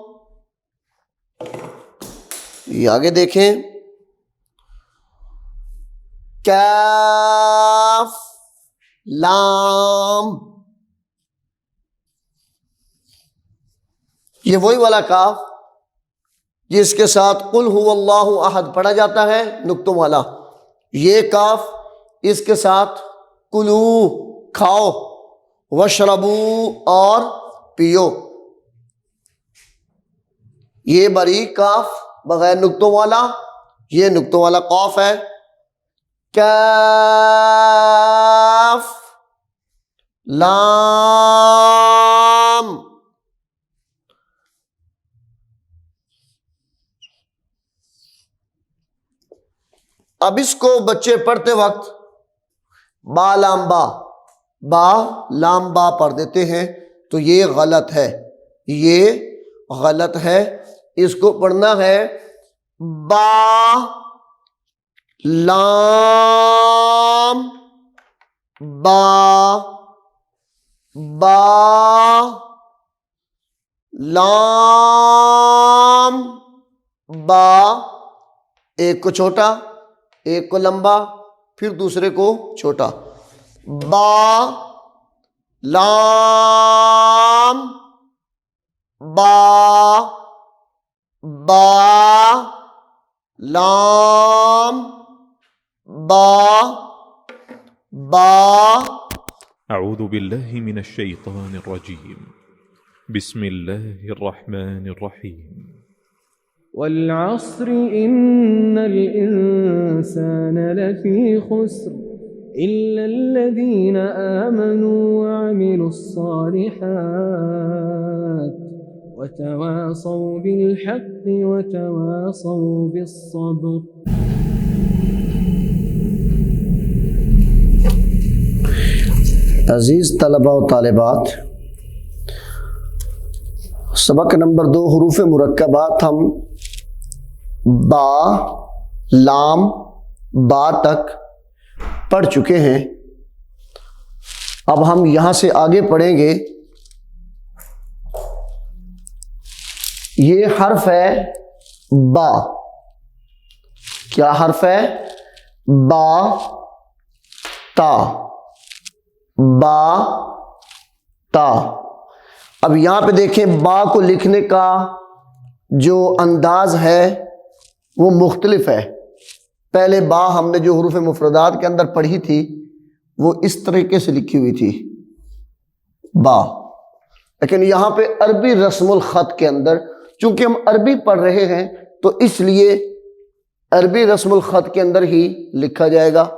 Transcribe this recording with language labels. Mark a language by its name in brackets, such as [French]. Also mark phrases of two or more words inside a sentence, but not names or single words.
[Urdu] یہ آگے دیکھیں. کاف لام. یہ وہی والا کاف جس کے ساتھ [Arabic] قل هو اللہ احد [Urdu] پڑھا جاتا ہے نقطوں والا. یہ کاف اس کے ساتھ کلو کھاؤ وشربو اور پیو. یہ باریک کاف بغیر نقطوں والا یہ نقطوں والا قاف ہے. کاف لام. اب اس کو بچے پڑھتے وقت با لام با، با لام با پڑھ دیتے ہیں، تو یہ غلط ہے، یہ غلط ہے. اس کو پڑھنا ہے با لام با، با لام با. ایک کو چھوٹا، ایک کو لمبا، پھر دوسرے کو چھوٹا. با لام با، با لام با، با. [Arabic] أعوذ بالله من الشيطان الرجيم. بسم الله الرحمن الرحيم. والعصر إن الإنسان لفي خسر إلا الذين آمنوا وعملوا الصالحات وتواصوا بالحق وتواصوا بالصبر. [Urdu] عزیز طلباء و طالبات، سبق نمبر 2 حروف مرکبات ہم با لام با تک پڑھ چکے ہیں. اب ہم یہاں سے آگے پڑھیں گے. یہ حرف ہے با. کیا حرف ہے؟ با تا، با تا. اب یہاں پہ دیکھیں با کو لکھنے کا جو انداز ہے وہ مختلف ہے. پہلے با ہم نے جو حروف مفردات کے اندر پڑھی تھی وہ اس طریقے سے لکھی ہوئی تھی با، لیکن یہاں پہ عربی رسم الخط کے اندر چونکہ ہم عربی پڑھ رہے ہیں تو اس لیے عربی رسم الخط کے اندر ہی لکھا جائے گا.